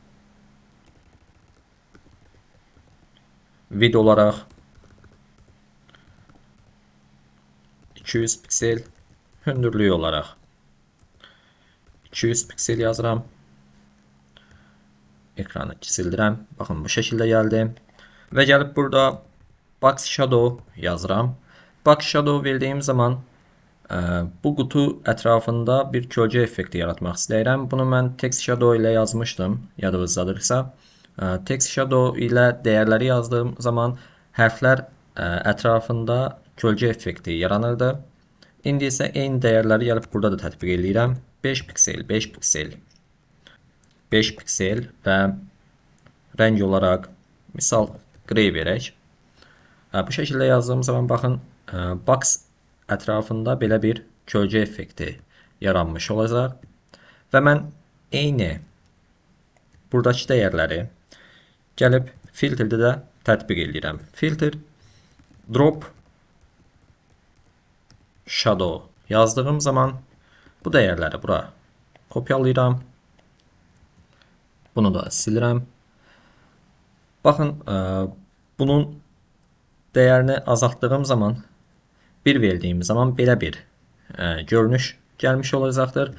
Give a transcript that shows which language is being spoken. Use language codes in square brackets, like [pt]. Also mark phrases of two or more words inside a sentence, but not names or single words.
[az] Vid olaraq 200 piksel, hündürlüyü olaraq 200 piksel yazıram. Ekranı sildirəm. Baxın, bu şəkildə gəldi. Və gəlib burada [en] box shadow [az] yazıram. [en] Box shadow [az] verdiyim zaman bu qutu ətrafında bir kölgə effekti yaratmaq istəyirəm. Bunu mən [en] text shadow [az] ilə yazmışdım, yadınızdadırsa. [en] Text shadow [az] ilə dəyərləri yazdığım zaman hərflər ətrafında kölgə effekti yaranırdı. İndi isə eyni dəyərləri gəlib burada da tətbiq edirəm. 5 piksel, 5 piksel, 5 piksel və rəng olaraq misal grey verək. Bu şəkildə yazdığım zaman baxın, box ətrafında belə bir kölgə effekti yaranmış olacaq. Və mən eyni buradakı dəyərləri gəlib filtrdə də tətbiq edirəm. [en] Filter drop shadow [az] yazdığım zaman bu dəyərləri bura kopyalayıram. Bunu da silirəm. Baxın, bunun dəyərini azaltdığım zaman, 1 verdiyim zaman belə bir görünüş gəlmiş olacaqdır.